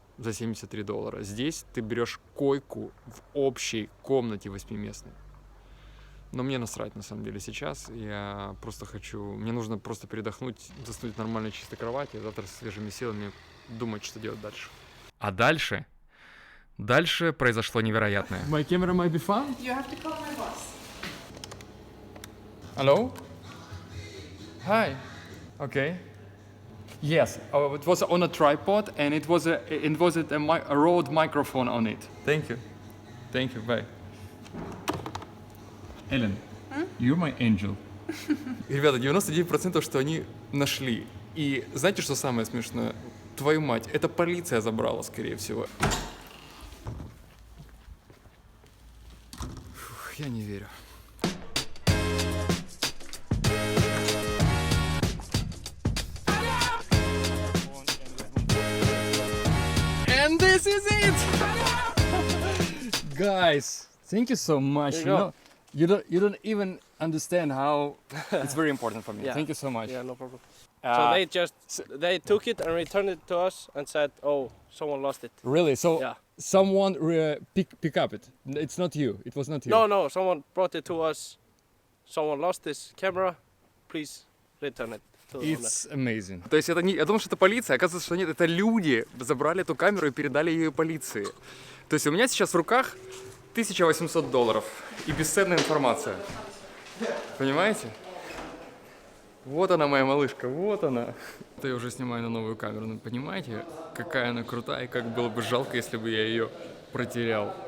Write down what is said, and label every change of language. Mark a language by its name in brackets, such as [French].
[Russian] За $73. Здесь ты берешь койку в общей комнате 8-местной. Но мне насрать, на самом деле, сейчас. Я просто хочу... Мне нужно просто передохнуть, заснуть в нормальной чистой кровати, завтра с свежими силами думать, что делать дальше. А дальше? Дальше произошло невероятное. [English] My camera might be found? You have to call my boss. Hello? Hi. Okay. Yes, it was on a tripod and it was a Rode microphone on it. Thank you, bye. Эллен, you're my angel. [Russian] Ребята, 99% что они нашли. И знаете, что самое смешное? Твою мать, это полиция забрала, скорее всего. Фух, я не верю. [English] And this is it! Guys, thank you so much. You don't even understand how it's very important for me. Yeah. Thank you so much. Yeah, no problem. So they took it and returned it to us and said, "Oh, someone lost it." Really? So Yeah. someone pick up it. It's not you. It was not you. No, someone brought it to us. Someone lost this camera. Please return it to the owner. It's amazing. [Russian] То есть это не, я думал, что это полиция, оказывается, что нет, это люди забрали эту камеру и передали ее полиции. То есть у меня сейчас в руках $1800 и бесценная информация. Понимаете? Вот она, моя малышка, вот она. Это я уже снимаю на новую камеру, но понимаете, какая она крутая, и как было бы жалко, если бы я ее протерял.